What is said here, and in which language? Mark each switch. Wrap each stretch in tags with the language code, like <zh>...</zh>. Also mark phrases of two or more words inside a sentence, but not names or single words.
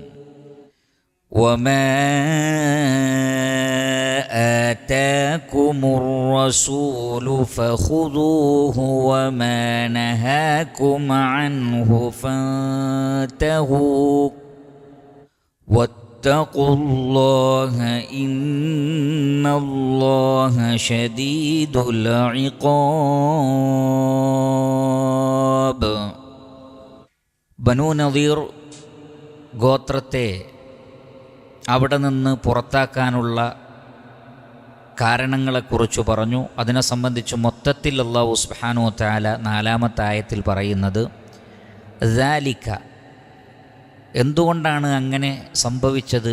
<ar>وما آتاكم الرسول فخذوه وما نهاكم عنه فانتهوا واتقوا الله إن الله شديد العقاب.</ar> <ml>ബനൂ നദീർ ഗോത്രത്തെ അവിടെ നിന്ന് പുറത്താക്കാനുള്ള കാരണങ്ങളെക്കുറിച്ച് പറഞ്ഞു. അതിനെ സംബന്ധിച്ച് മൊത്തത്തിൽ അല്ലാഹു</ml> <ar>سبحانه و تعالى</ar> <ml>4-ാമത്തെ ആയത്തിൽ പറയുന്നത്, ദാലിക, എന്തുകൊണ്ടാണ് അങ്ങനെ സംഭവിച്ചത്?</ml>